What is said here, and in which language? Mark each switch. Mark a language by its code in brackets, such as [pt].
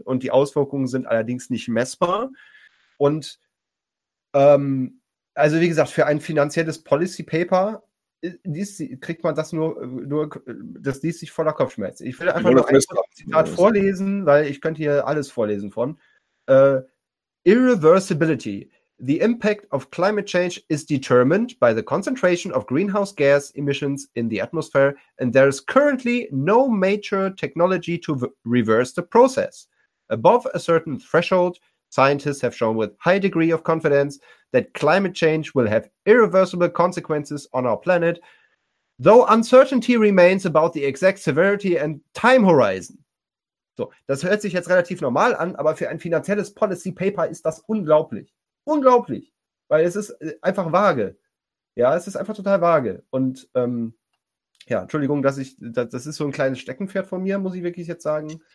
[de] Und die Auswirkungen sind allerdings nicht messbar. Und also wie gesagt, für ein finanzielles Policy Paper kriegt man das nur, das liest sich voller Kopfschmerz. Ich will einfach nur ein Zitat vorlesen, weil ich könnte hier alles vorlesen von. [en] Irreversibility. The impact of climate change is determined by the concentration of greenhouse gas emissions in the atmosphere, and there is currently no major technology to reverse the process. Above a certain threshold, scientists have shown with high degree of confidence that climate change will have irreversible consequences on our planet, though uncertainty remains about the exact severity and time horizon. [de] So, das hört sich jetzt relativ normal an, aber für ein finanzielles Policy Paper ist das unglaublich. Unglaublich, weil es ist einfach vage. Ja, es ist einfach total vage. Und Entschuldigung, das ist so ein kleines Steckenpferd von mir, muss ich wirklich jetzt sagen.